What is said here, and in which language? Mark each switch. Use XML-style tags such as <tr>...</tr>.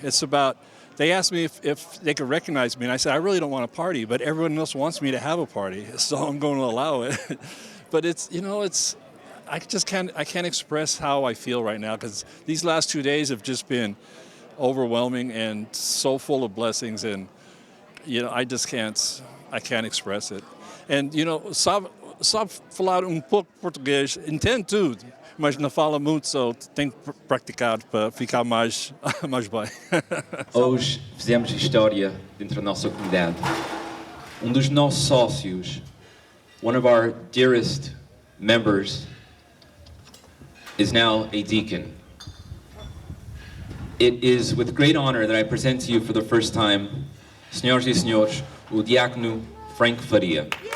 <en>It's about, they asked me if they could recognize me, and I said, I really don't want a party, but everyone else wants me to have a party, so I'm going to allow it. But I can't express how I feel right now, because these last 2 days have just been overwhelming and so full of blessings, and, I can't express it.</en> <pt>And, sabe falar pouco português, entendo tudo, mas não fala muito, só tenho que praticar para ficar mais bem. Hoje fizemos história dentro da nossa comunidade. Dos nossos sócios,</pt> <en>one of our dearest members, is now a deacon. It is with great honor that I present to you for the first time,</en> <pt>senhoras e senhores,</pt> <en>o Diacono Frank Faria.</en>